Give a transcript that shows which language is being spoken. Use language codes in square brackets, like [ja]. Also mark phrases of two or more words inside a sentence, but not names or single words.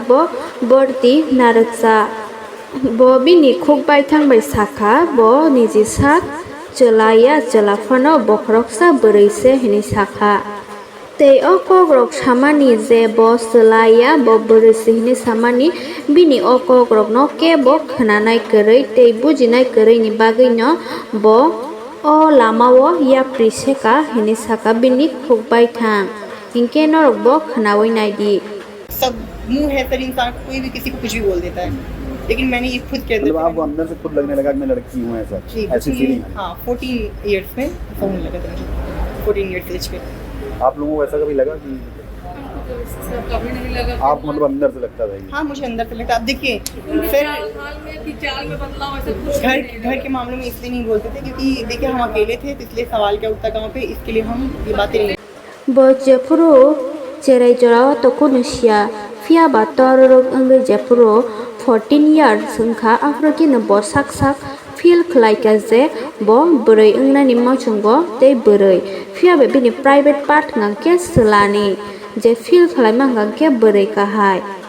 [trp] bo borti naraksa bo bini khuk bai thangbai sakha bo niji sak chelaya chelafano bokroksa boroise hini sakha tei o kogrok samani je bo chelaya bo boroise hini samani bini o kogrok no ke bo khnanai koroi tei bujinai koroi ni bagui no bo o lamao ya priseka hini saka bini khukbai thang hinke norok bo khnawai nai di [hi] सब मुंह है तर इंसान कोई भी किसी को कुछ भी बोल देता है लेकिन मैंने ये खुद के अंदर मतलब आपको अंदर से खुद लगने लगा कि मैं लड़की हूं ऐसा ऐसी फीलिंग हां 14 इयर्स में ऐसा होने लगा था 14 [en] years age [hi] पे आप लोगों को ऐसा कभी लगा कि कभी नहीं लगा आप मतलब अंदर से लगता था ये हाँ मुझे अंदर से लगता अब देखिए फिर हाल में कि चाल में बदलाव ऐसा कुछ घर के मामलों में इसलिए नहीं बोलते थे क्योंकि देखिए हम अकेले थे तो इसलिए सवाल क्या उठता कहाँ पे इसके लिए हम ये बातें नहीं [trp] bo jepuro cherai jorao to kunusia fia ba tororok engui jepuro 14 years sungkha afrokino bo sak feel khlaika je bo boroi engna ni mochungo tei boroi fia be bini [en] private part [trp] ngangke selani je feel khlaima ngangke boroi kahai